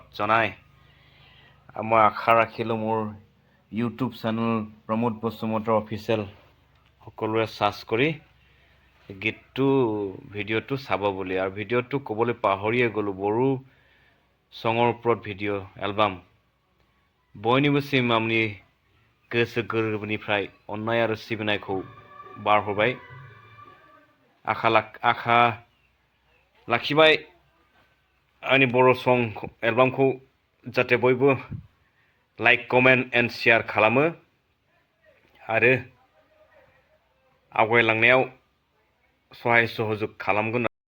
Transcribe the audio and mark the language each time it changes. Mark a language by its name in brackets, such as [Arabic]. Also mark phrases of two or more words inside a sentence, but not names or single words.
[Assamese] জনাই মই আশা ৰাখিলোঁ মোৰ [English] YouTube channel [Assamese] প্ৰমোদ বসুমতাৰী অফিচিয়েল সকলোৱে চাৰ্চ কৰি গীতটো ভিডিঅ'টো চাব বুলি। আৰু ভিডিঅ'টো ক'বলৈ পাহৰিয়ে গ'লোঁ, বড়ো চঙৰ ওপৰত ভিডিঅ' एलबाम [Bodo] बयनिबोसिम आंनि गोसो गोरबोनिफ्राय अननाय आरो सिबिनायखौ बारहरबाय। आखा लाखिबाय आंनि बर' सं एलबामखौ जाहाथे बयबो [English] like comment and share [Bodo] खालामो आरो आवगायलांनायाव सहाय सहयोग खालामगोन